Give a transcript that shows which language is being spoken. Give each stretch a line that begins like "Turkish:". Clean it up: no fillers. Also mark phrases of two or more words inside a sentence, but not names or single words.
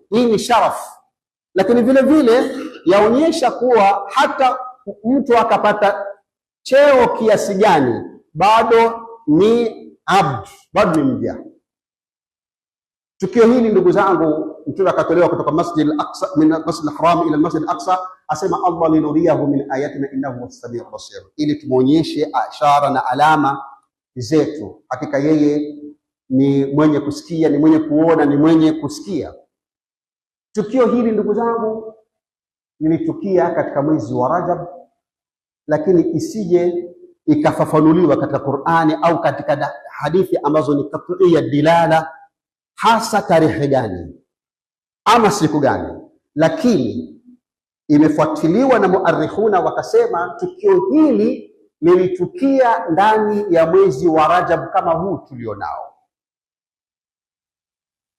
Swahili: Hii ni sharaf, lakini vile vile yaonyesha kuwa hata mtu akapata cheo kiasi gani, bado ni abd, bado ni mja. Tukio hili ndugu zangu, mtume akatolewa kutoka Masjid al-Aqsa,
Arabic: من المسجد الحرام إلى المسجد الأقصى,
Swahili: asema Allah
Arabic: لنريه من آياتنا إنه السميع البصير,
Swahili: ili tumuonyeshe ishara na alama zetu, hakika yeye ni mwenye kusikia, ni mwenye kuona, ni mwenye kusikia. Tukio hili ndugu zangu lilitukia katika mwezi wa Rajab, lakini isije ikafafanuliwa katika Qur'ani au katika hadithi ambazo ni
Arabic: قطعية الدلالة,
Swahili: hasa tarehe gani ama siku gani, lakini imefuatiliwa na muarrikhuna wakasema tukio hili lilitukia ndani ya mwezi wa Rajab kama huu tulionao.